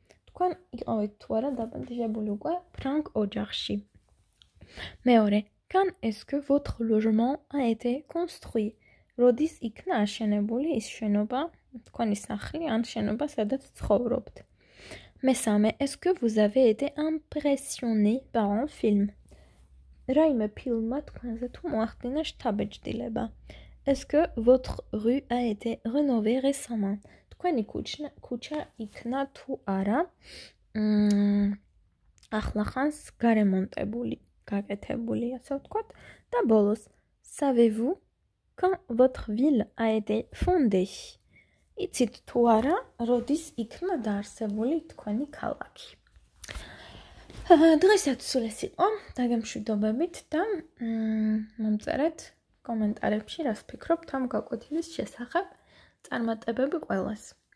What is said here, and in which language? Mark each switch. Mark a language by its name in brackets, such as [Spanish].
[Georgian] თქვენ იყავით თუ არა დაპატიჟებული უკვე ფრანგ ოჯახში. მეორე. [French] Quand est-ce que votre logement a été construit? [Georgian] როდის იქნა აშენებული ის შენობა, თქვენი სახლი ან შენობა, სადაც ცხოვრობთ? მესამე, [French] est-ce que vous avez été impressionné par un film? [Georgian] რაიმე ფილმმა თქვენზე თუ მოახდინა შთაბეჭდილება? [French] Est-ce que votre rue a été rénovée récemment? [Georgian] თქვენი ქუჩა იქნა თუ არა ახლახანს გარემონტებული, გაკეთებული, ასე ვთქვათ. და ბოლოს, [French] savez-vous quand votre ville a été fondée? [Georgian] იცით თუ არა, როდის იქნა დაარსებული თქვენი ქალაქი? დღესაც სულ ეს იყო, დაგემშვიდობებით და მომწერეთ კომენტარებში, რას ფიქრობთ ამ გაკვეთილის შესახებ. წარმატებები ყველას!